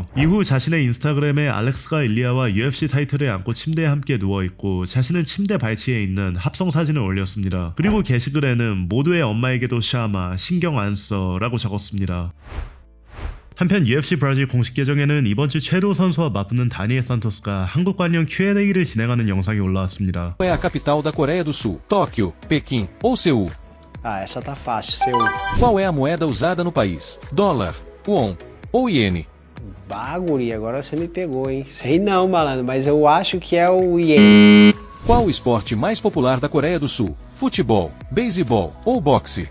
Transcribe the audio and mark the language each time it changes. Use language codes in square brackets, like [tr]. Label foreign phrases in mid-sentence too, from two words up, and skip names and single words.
[ko] 이후 자신의 인스타그램에 알렉스가 일리아와 UFC 타이틀을 안고 침대에 함께 누워있고 자신은 침대 발치에 있는 합성 사진을 올렸습니다. 그리고 게시글에는 모두의 엄마에게도 샤마 신경 안 써 라고 적었습니다. 한편 UFC 브라질 공식 계정에는 이번 주 최루 선수와 맞붙는 다니엘 산토스가 한국 관련 Q&A를 진행하는 영상이 올라왔습니다. [pt] Qual é a capital da Coreia do Sul? Tóquio, Pequim ou Seul? Ah, essa tá fácil, Seul. Qual é a moeda usada no país? Dólar, won ou iene? Baguri, agora você me pegou, hein? Sei não, malandro, mas eu acho que é o Yen. Qual o esporte mais popular da Coreia do Sul? Futebol, beisebol ou boxe?